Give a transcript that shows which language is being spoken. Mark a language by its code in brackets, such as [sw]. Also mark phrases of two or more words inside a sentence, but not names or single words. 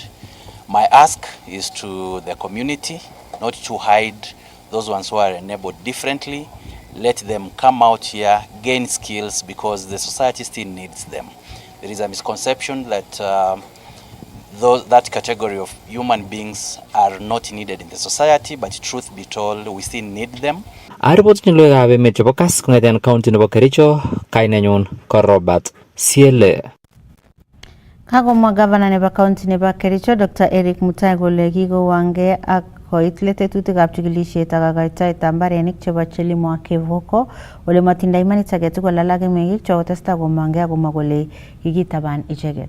[en] My ask is to the community not to hide those ones who are enabled differently. Let them come out here, gain skills, because the society still needs them. There is a misconception that that category of human beings are not needed in the society, but truth be told, we still need them. [kln] Aripot ni loya abe met chebo Kass kongeten county nebo Kericho, kainenyun ko Robert Siele. Kagomwa gavana nebo county nebo Kericho Dr. Eric Mutai kole kikowange ak koit tetutikab chikilisiet ak kakoitoetab mbarenik chebo Chelimo ak Kevoko ole matindoi imanit age tugul alak meng'ik chokotestai komange akomwa kole kikitaban icheket.